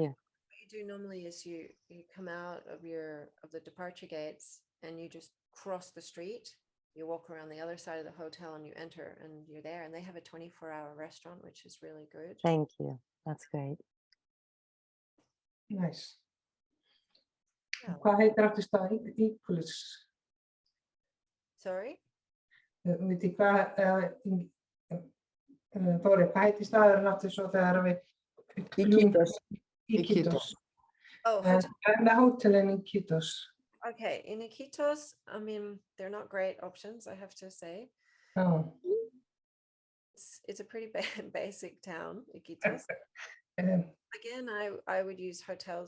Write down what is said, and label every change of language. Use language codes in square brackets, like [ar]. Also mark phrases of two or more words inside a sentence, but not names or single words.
[en] What you do normally is you come out of the departure gates and you just cross the street. You walk around the other side of the hotel and you enter and you're there. And they have a 24-hour restaurant, which is really good. Thank you. That's great. Nice. Yeah. [is] Hvað heitir aftur staðinn? [en] Iquitos. Sorry? [is] Veit ég hvað, Þóri, hvað heitir staðurinn aftur svo þegar við [en] Iquitos. Iquitos. Oh, And the hotel in Iquitos. okay. In Iquitos, I mean, they're not great options, I have to say. Oh. It's a pretty basic town, Iquitos. Again, I would use hotels.com.